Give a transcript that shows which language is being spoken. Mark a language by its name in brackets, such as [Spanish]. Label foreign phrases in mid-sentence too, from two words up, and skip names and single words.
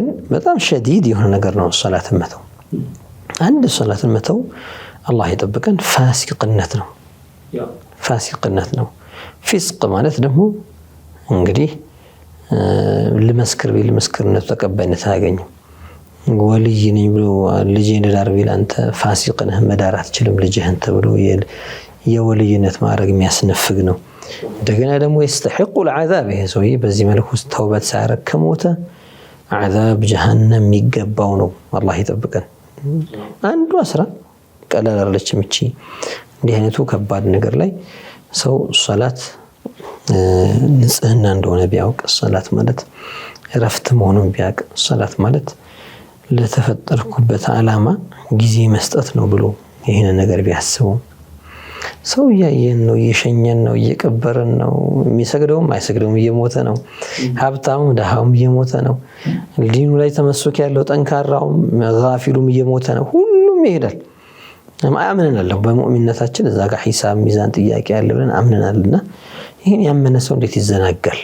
[Amharic] በጣም ሸዲድ የሆነ ነገር ነው ሶላትን መተው። አንድ ሶላትን መተው አላህ ይጠብቀን ፋሲቅነት ነው። ፋሲቅነት ነው። ፊስቅ ማለት ደግሞ እንግዲህ ልመስክር ቢል ምስክርነቱ ተቀባይነት አያገኝም። ወልይ ነኝ ብሎ ልጄን ዳር ቢል አንተ ፋሲቅ ነህ መዳር አትችልም ልጅህን ተብሎ የወልይነት ማዕረግ የሚያስነፍግ ነው። እንደገና ደግሞ [Arabic] يستحق العذاب [Amharic] ይሄ ሰውዬ በዚህ መልኩ ተውበት ሳያረግ ከሞተ [Arabic] عذاب جهنم [Amharic] የሚገባው ነው። አላህ ይጠብቀን። አንዱ አስራ ቀላል አይደለችም እቺ። እንዲህ አይነቱ ከባድ ነገር ላይ ሰው ሶላት ንጽህና እንደሆነ ቢያውቅ፣ ሶላት ማለት እረፍት መሆኑን ቢያውቅ፣ ሶላት ማለት ለተፈጠርኩበት ዓላማ ጊዜ መስጠት ነው ብሎ ይሄን ነገር ቢያስበው፣ ሰው እያየን ነው፣ እየሸኘን ነው፣ እየቀበረን ነው። የሚሰግደውም አይሰግደውም እየሞተ ነው። ሀብታሙም ደሃውም እየሞተ ነው። ዲኑ ላይ ተመስክ ያለው ጠንካራውም ጋፊሉም እየሞተ ነው። ሁሉም ይሄዳል። አምነናል በሙእሚንነታችን እዛ ጋር ሂሳብ ሚዛን ጥያቄ ያለ ብለን አምነናልና ይሄን ያመነ ሰው እንዴት ይዘናጋል?